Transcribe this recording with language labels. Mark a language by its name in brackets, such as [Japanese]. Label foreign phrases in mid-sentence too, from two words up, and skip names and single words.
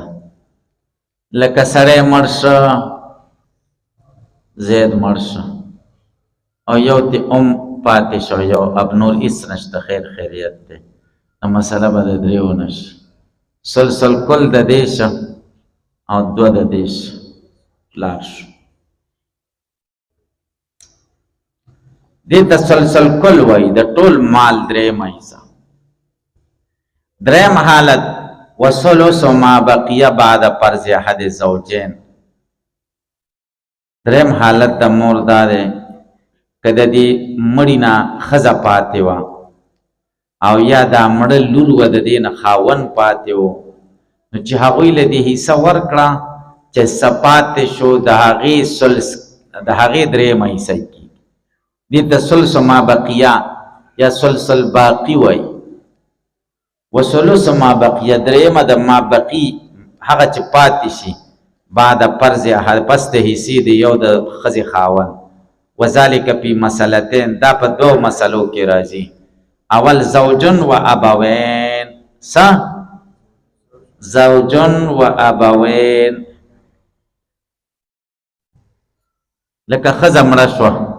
[Pashto] لکه سړی مړ شه، زید مړ شه، او یو تی پاتې شو، یو اب نور هېڅ نشته، خیر خیریت دی، نو مسله به د درېو نه شي. [Arabic] سلسل کل [Pashto] د دې شه، او دوه د دې شه، پلار شو. دې ته [Arabic] سلسل کل [Pashto] وایي، د ټول مال درېیمه حصه. درېیم حالت [Arabic] وثلث ما بقیه بعد فرض احد الزوجین. [Pashto] درېیم حالت د مور دا دی، که د دې مړي نه ښځه پاتې وه، او یا دا مړه لور وه، د دې نه خاوند پاتې و، نو چې هغوی له دې حصه ورکړه، چې څه پاتې شو د هغې درېیمه حصه کېږي. دې ته [Arabic] ثلث ما بقیه [Pashto] یا [Arabic] ثلث الباقي [Pashto] وایي. [Arabic] وثلث ما بقیه، [Pashto] درېیمه د [Arabic] ما بقي، [Pashto] هغه چې پاتې شي، [Arabic] بعد فرض [Pashto] پس د حصې د یو د ښځې خاوند [Arabic] وذالک فی مسلتین [Pashto] دا په دو مسلو کې راځي اول [Arabic] زوجن و ابوین زوجن و ابوین [Pashto] لکه ښځه مړه شوه